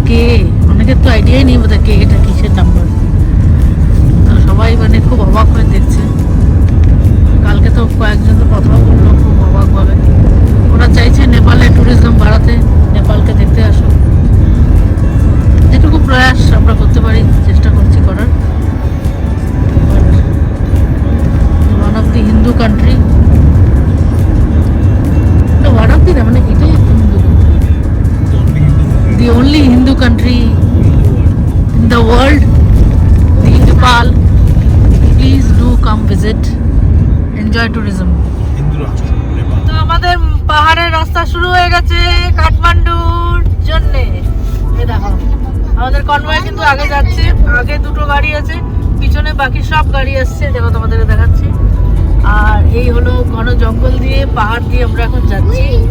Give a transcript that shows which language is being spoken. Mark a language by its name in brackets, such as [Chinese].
[Bangla] কে, অনেকের তো আইডিয়াই নেই বোধহয় কে এটা কিসের নাম্বার। তো সবাই মানে খুব অবাক হয়ে দেখছে। কালকে তো কয়েকজন তো কথাও বললো খুব অবাকভাবে। ওরা চাইছে নেপালে ট্যুরিজম বাড়াতে, নেপালকে দেখতে আসো। যেটুকু প্রয়াস আমরা করতে পারি চেষ্টা করছি করার। [English] One of the Hindu country. No, one of the [Bangla] মানে এটাই একটা Hindu [English] country. The only Hindu country in the world, the Nepal. Please do come visit, enjoy tourism. [Bangla] তো আমাদের পাহাড়ের রাস্তা শুরু হয়ে গেছে কাঠমান্ডুর জন্যে। এই দেখো আমাদের কনভয় কিন্তু আগে যাচ্ছে, আগে দুটো গাড়ি আছে, পিছনে বাকি সব গাড়ি আসছে। দেখো তোমাদের দেখাচ্ছি। আর এই হলো ঘন জঙ্গল দিয়ে, পাহাড় দিয়ে আমরা এখন যাচ্ছি।